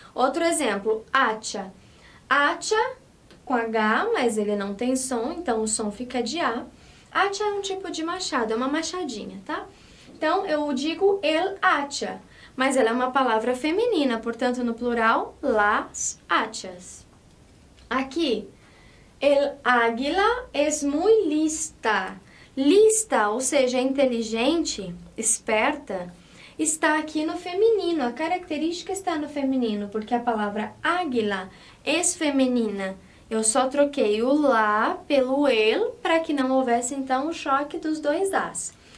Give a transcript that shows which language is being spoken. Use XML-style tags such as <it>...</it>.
<pt>Outro exemplo, hacha. Hacha com H, mas ele não tem som, então o som fica de A. Hacha é um tipo de machado, é uma machadinha, tá? Então, eu digo el hacha, mas ela é uma palavra feminina, portanto, no plural, las hachas.</pt> <es>Aqui, el águila es muy lista.</es> <pt>Lista, ou seja, inteligente, esperta, está aqui no feminino. A característica está no feminino, porque a palavra águila é feminina. Eu só troquei o lá pelo el para que não houvesse, então, o choque dos dois As.</pt>